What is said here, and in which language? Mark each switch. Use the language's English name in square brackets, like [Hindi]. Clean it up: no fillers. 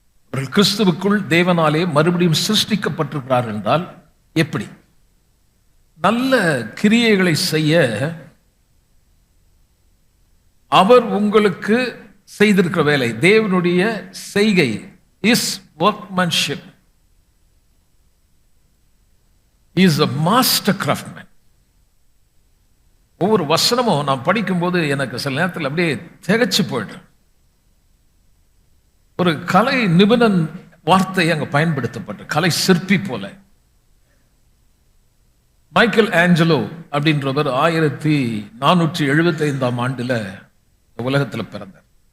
[Tamil] அவர்கள் கிறிஸ்துவுக்குள் தேவனாலே மறுபடியும் சிருஷ்டிக்கப்பட்டிருக்கிறார்கள் என்றால் எப்படி? நல்ல கிரியைகளை செய்ய அவர் உங்களுக்கு செய்திருக்கிற வேலை, தேவனுடைய செய்கை, is [English] workmanship. He is a master craftsman. [Tamil] ஒவ்வொரு வசனமும் நான் படிக்கும்போது எனக்கு சில நேரத்தில் அப்படியே திகைச்சு போயிடுறேன். ஒரு கலை நிபுணன் வார்த்தை அங்க பயன்படுத்தப்பட்ட கலை சிற்பி போல. மைக்கேல் ஆஞ்சலோ அப்படின்றவர் 1475 உலகத்தில் பிறந்தார்.